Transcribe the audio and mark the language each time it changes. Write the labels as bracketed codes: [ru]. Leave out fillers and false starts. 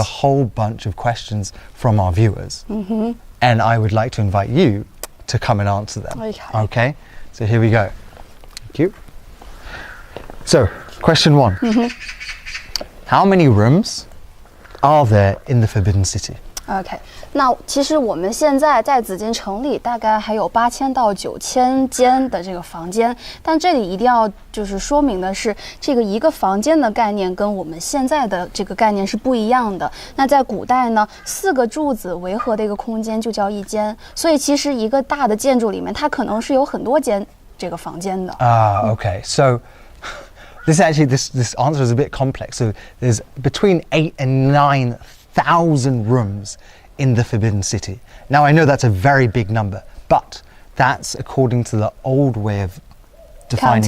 [en] a whole bunch of questions from our viewers, and I would like to invite you to come and answer them. Okay. Okay? So here we go. Thank you. So, question 1. How many rooms are there in the Forbidden City? [zh] OK， 那其实我们现在在紫禁城里大概还有8000到9000间的这个房间，但这里一定要就是说明的是，这个一个房间的概念跟我们现在的这个概念是不一样的。那在古代呢，4个柱子围合的一个空间就叫一间，所以其实一个大的建筑里面，它可能是有很多间这个房间的。 [en] Okay. So this answer is a bit complex. So there's between 8,000 and 9,000 rooms in the Forbidden City. Now I know that's a very big number, but that's according to the old way of defining